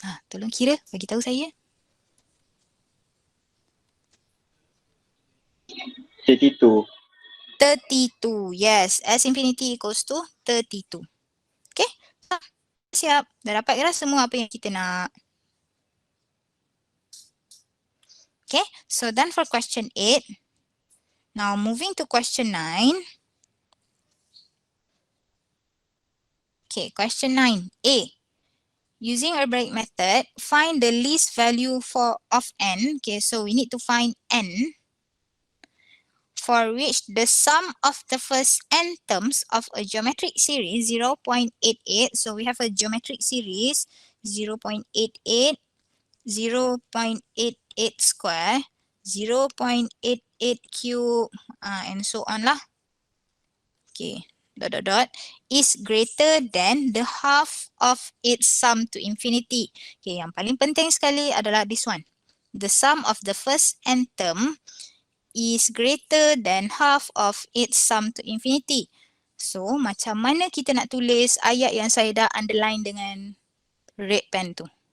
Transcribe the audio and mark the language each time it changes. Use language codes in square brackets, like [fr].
[ms] Tolong kira, bagi tahu saya. 32. [en] 32, yes. S infinity equals to 32. [ms] Okay, siap. Dah dapat kira semua apa yang kita nak. [en] Okay, so done for question 8. Now moving to question 9. Okay, question 9. A. Using algebraic method, find the least value of n. Okay, so we need to find n for which the sum of the first n terms of a geometric series 0.88. So we have a geometric series 0.88, 0.88 square, 0.88 cube, and so on lah. Okay, ... is greater than the half of its sum to infinity. [ms] Okay, yang paling penting sekali adalah [en] this one. The sum of the first n term is greater than half of its sum to infinity. [ms] So, macam mana kita nak tulis ayat yang saya dah underline dengan [en] red pen [ms] tu?